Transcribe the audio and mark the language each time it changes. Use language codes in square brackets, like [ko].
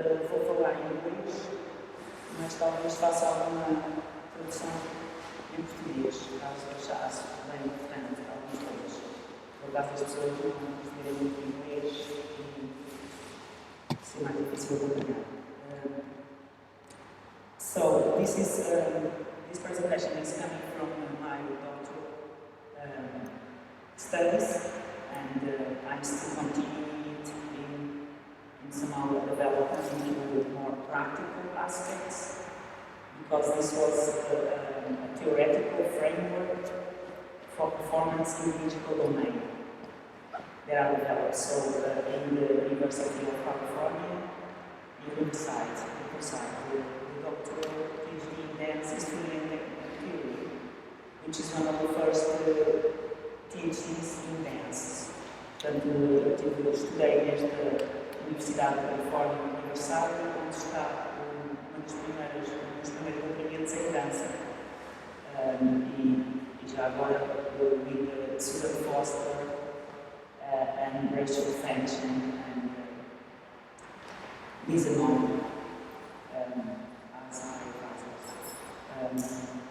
[pt] Vou falar em inglês, mas talvez faça alguma tradução em português, caso achasse bem importante algumas coisas. Por acaso as pessoas não perceberem muito inglês e ser mais difícil de acompanhar. [en] So this presentation is coming from my doctoral studies, and I'm still continuing it in somehow development into more practical aspects, because this was a theoretical framework for performance in the digital domain that I developed. So in the University of California, in Riverside, the doctoral PhD in Dança, History and Tecnologia, which is one of the first PhDs in dance. [pt] Portanto, estudei nesta Universidade de Califórnia, em Riverside, onde está um dos primeiros doutoramentos em dança. E já agora, [en] with Susan Foster and Rachel Fenton and Lisa Mon as my advisors.